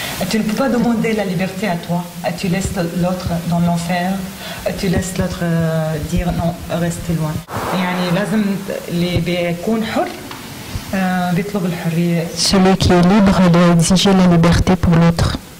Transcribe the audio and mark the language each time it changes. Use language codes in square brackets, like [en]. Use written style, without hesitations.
[fr] Tu ne peux pas demander la liberté à toi. Tu laisses l'autre dans l'enfer. Tu laisses l'autre dire non, restez loin. [ar] يعني لازم اللي بيكون حر بيطلب الحرية. [fr] Celui qui est libre doit exiger la liberté pour l'autre.